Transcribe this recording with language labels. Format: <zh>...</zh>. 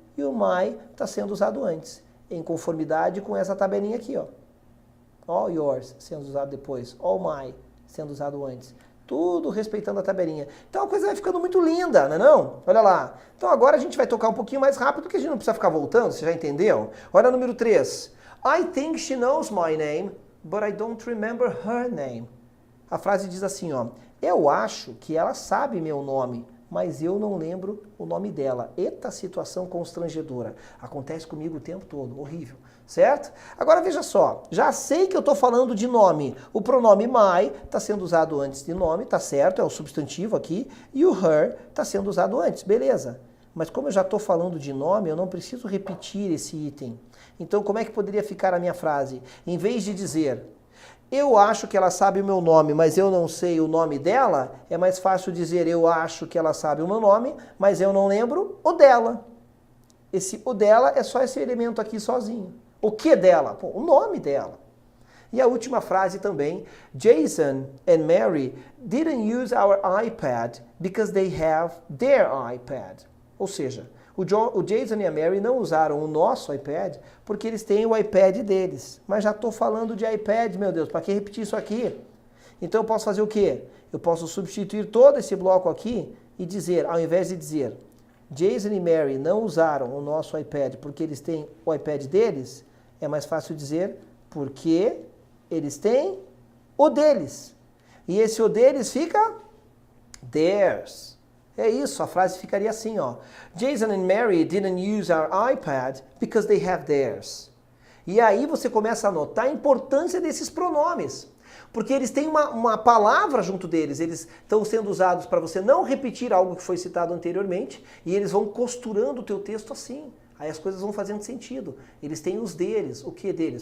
<pt>E o my está sendo usado antes, em conformidade com essa tabelinha aqui, ó. All yours sendo usado depois, all my sendo usado antes. Tudo respeitando a tabelinha. Então a coisa vai ficando muito linda, não é não? Olha lá. Então agora a gente vai tocar um pouquinho mais rápido, porque a gente não precisa ficar voltando, você já entendeu? Olha o número 3.</pt> <en>I think she knows my name, but I don't remember her name.</en> <pt>A frase diz assim, ó. Eu acho que ela sabe meu nome, mas eu não lembro o nome dela. Eita situação constrangedora. Acontece comigo o tempo todo. Horrível. Certo? Agora veja só, já sei que eu estou falando de nome. O pronome my está sendo usado antes de nome, tá certo? É o substantivo aqui. E o her está sendo usado antes, beleza. Mas como eu já estou falando de nome, eu não preciso repetir esse item. Então como é que poderia ficar a minha frase? Em vez de dizer, Eu acho que ela sabe o meu nome, mas eu não sei o nome dela. É mais fácil dizer eu acho que ela sabe o meu nome, mas eu não lembro o dela. Esse o dela é só esse elemento aqui sozinho. O que dela? Pô, o nome dela. E a última frase também.</pt> <en>Jason and Mary didn't use our iPad because they have their iPad.</en> <pt>Ou seja, o Jason e a Mary não usaram o nosso iPad porque eles têm o iPad deles. Mas já estou falando de iPad, meu Deus, para que repetir isso aqui? Então eu posso fazer o quê? Eu posso substituir todo esse bloco aqui e dizer, ao invés de dizer Jason e Mary não usaram o nosso iPad porque eles têm o iPad deles, é mais fácil dizer porque eles têm o deles. E esse o deles fica theirs. É isso, a frase ficaria assim, ó.</pt> <en>Jason and Mary didn't use our iPad because they have theirs.</en> <pt>E aí você começa a notar a importância desses pronomes. Porque eles têm uma palavra junto deles, eles estão sendo usados para você não repetir algo que foi citado anteriormente, e eles vão costurando o teu texto assim. Aí as coisas vão fazendo sentido. Eles têm os deles. O que deles?</pt>